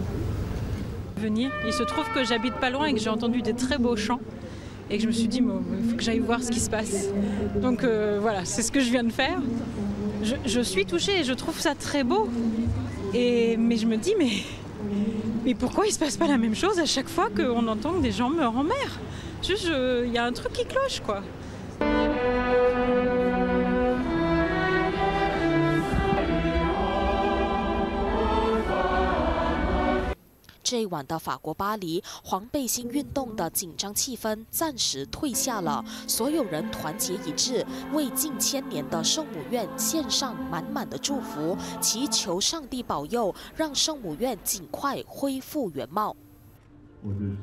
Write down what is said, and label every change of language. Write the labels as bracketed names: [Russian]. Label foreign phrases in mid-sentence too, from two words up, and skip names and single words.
[French] Venir, il se trouve que j'habite pas loin et que j'ai entendu des très beaux chants et que je me suis dit il faut que j'aille voir ce qui se passe. Donc voilà, c'est ce que je viens de faire. Je suis touchée et je trouve ça très beau. Mais je me dis mais pourquoi il se passe pas la même chose à chaque fois qu'on entend que des gens meurent en mer? Juste, il y a un truc qui cloche, quoi. [Chinese] 这一晚的法国巴黎，黄背心运动的紧张气氛暂时退下了，所有人团结一致，为近1000年的圣母院献上满满的祝福，祈求上帝保佑，让圣母院尽快恢复原貌。